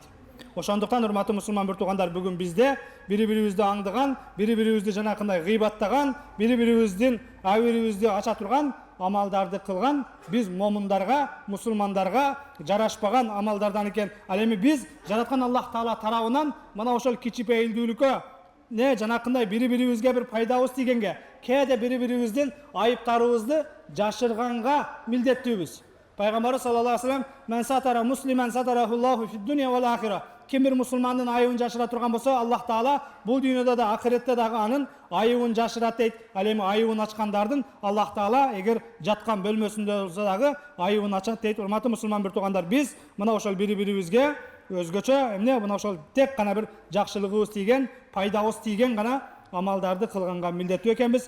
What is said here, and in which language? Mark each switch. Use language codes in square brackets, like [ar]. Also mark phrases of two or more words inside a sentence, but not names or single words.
[ky] Ошондуктан урматтуу мусулман бир туугандар, бүгүн бизде бири-бирибизди аңдыган, бири-бирибизди жанакындай гыйбаттаган, бири-бирибиздин авирибизди ача турган амалдарды кылган биз момундарга, мусулмандарга жарашпаган амалдардан экен. Ал эми биз жараткан Аллах Таала тарабынан мына ошол кичипейилдүүлүккө, жанакындай бири-бирибизге бир пайдабыз тийгенге, кээде бири-бирибиздин айыптарыбызды жашырганга милдеттүүбүз. [ar] Пайгамбар صلى الله عليه وسلم: "من ستر مسلما ستره الله في الدنيا والآخرة." [ky] Ким бир мусулмандын айыбын жашыра турган болсо, Аллах Таала бул дүйнөдө да, ахиретте дагы анын айыбын жашырат дейт. Ал эми айыбын ачкандардын Аллах Таала эгер жаткан бөлмөсүндө болсо дагы айыбын ачат дейт. Урматтуу мусулман бир туугандар, биз мына ошол бири-бирибизге өзгөчө мына ошол тек гана бир жакшылыгыбыз тийген, пайдабыз тийген гана амалдарды кылганга милдеттүү экенбиз.